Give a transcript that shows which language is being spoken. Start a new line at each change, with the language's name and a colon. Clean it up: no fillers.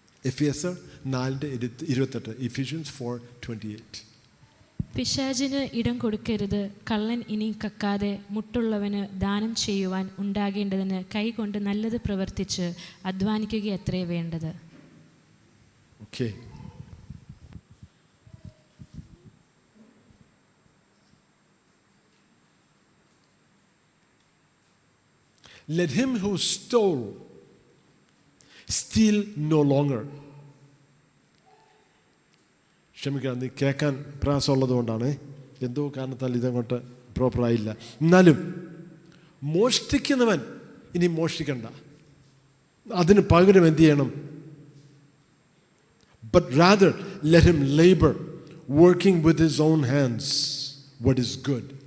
Malayalam: എഫേസ്യർ 4:28, Ephesians 4:28. പിശാചിന് ഇടം കൊടുക്കരുത്, കള്ളൻ ഇനി കക്കാതെ മുട്ടുള്ളവന് ദാനം ചെയ്യുവാൻ ഉണ്ടാകേണ്ടതിന് കൈകൊണ്ട് നല്ലത് പ്രവർത്തിച്ച് അധ്വാനിക്കുക അത്രേ വേണ്ടത്.
English: Okay, let him who stole steal no longer.
Malayalam: ക്ഷമിക്കണം, നീ കേൾക്കാൻ പ്രയാസമുള്ളത് കൊണ്ടാണ്, എന്തോ കാരണത്താൽ ഇതങ്ങോട്ട് പ്രോപ്പറായില്ല. എന്നാലും മോഷ്ടിക്കുന്നവൻ ഇനി മോഷ്ടിക്കണ്ട, അതിന് പകരം എന്ത് ചെയ്യണം?
English: But rather let him labor, working with his own hands what is good.